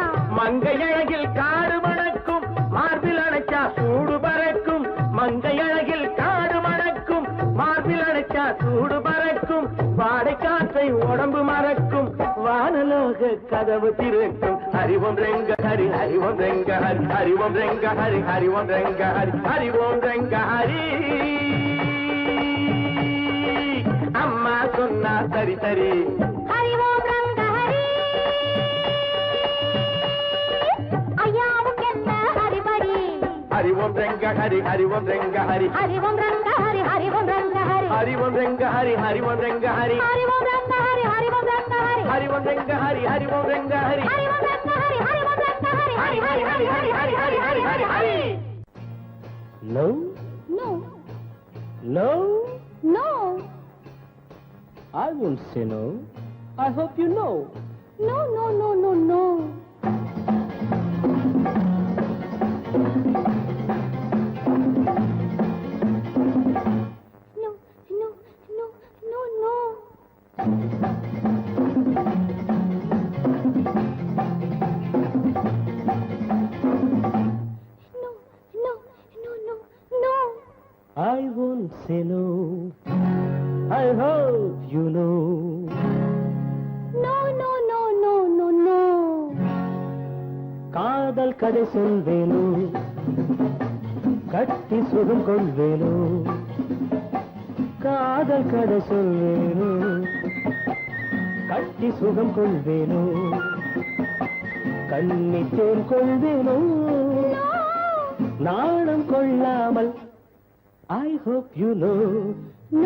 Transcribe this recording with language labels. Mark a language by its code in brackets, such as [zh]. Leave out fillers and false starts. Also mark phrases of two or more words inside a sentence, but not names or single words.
[ta] மங்கையழகில் காடு மணக்கும் மார்பில் அணைச்சா சூடு பறக்கும் மங்கையழகில் காடு மணக்கும் மார்பில் அணைச்சா சூடு பறக்கும் வாடை காற்றை உடம்பு மறக்கும் வானலோக கதவு திறக்கும் ஹரி ஓம் ரங்க ஹரி ஹரி ஓம் ரங்க ஹரி ஹரி ஓம் ரங்க ஹரி ஹரி ஓம் ரங்க ஹரி ஹரி ஓம் ரங்க ஹரி அம்மா சொன்னா சரி சரி ஹரி ஓம் ரங்க ஹரி ஐயாவுக்கென்ன ஹரிபரி हरि ओम Om Ranga Hari Hari Om Ranga Hari Hari Om Ranga Hari Hari Om Ranga Hari Hari Om Ranga Hari Hari Om Ranga Hari Hari Om Ranga Hari Hari Om Ranga Hari Hari Om Ranga Hari Hari Om Ranga Hari Hari Om Ranga Hari Hari Om Ranga Hari Hari Hari Hari Hari Hari Hari Hari Hari Hari [en] No, No, no, no, I won't say no. I hope you know. no, no, no, no, no. No, no, no, no, no. No, no, no, no, no. I won't say no. I hope you know. No, no, no, no, no, no. [ta] காதல் கதை சொல்வேனோ, கட்டி சுகம் கொள்வேனோ. காதல் கதை சொல்வேனோ, கட்டி சுகம் கொள்வேனோ. கன்னித்தேன் கொள்வேனோ, நாணம் கொள்ளாமல். [en] I hope you know. No.